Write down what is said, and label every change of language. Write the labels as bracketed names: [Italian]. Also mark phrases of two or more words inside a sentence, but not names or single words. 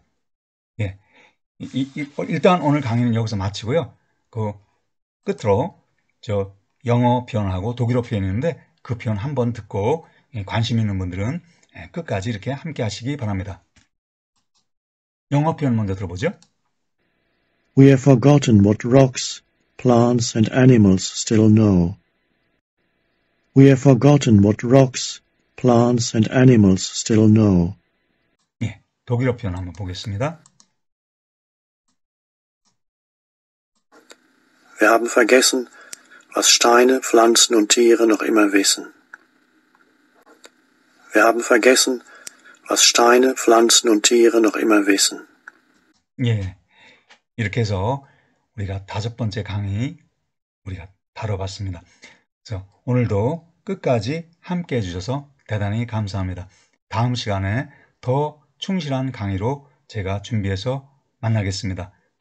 [Korean] 예, 일단 오늘 강의는 여기서 마치고요. 그 끝으로 저 영어 표현하고 독일어 표현이 있는데 그 표현 한번 듣고 관심 있는 분들은 끝까지 이렇게 함께 하시기 바랍니다. 영어 표현 먼저 들어보죠. [English] We have forgotten what rocks, plants and animals still know. We have forgotten what rocks, plants and animals still know. [Korean] 예, 독일어 표현 한번 보겠습니다. [German] Wir haben vergessen, was Steine, Pflanzen und Tiere noch immer wissen. Wir haben vergessen, was Steine, Pflanzen und Tiere noch immer wissen. [Korean] 예, 이렇게 해서 우리가 5번째 강의 우리가 다뤄봤습니다. 그래서 오늘도 끝까지 함께 해주셔서 대단히 감사합니다. 다음 시간에 더 충실한 강의로 제가 준비해서 만나겠습니다.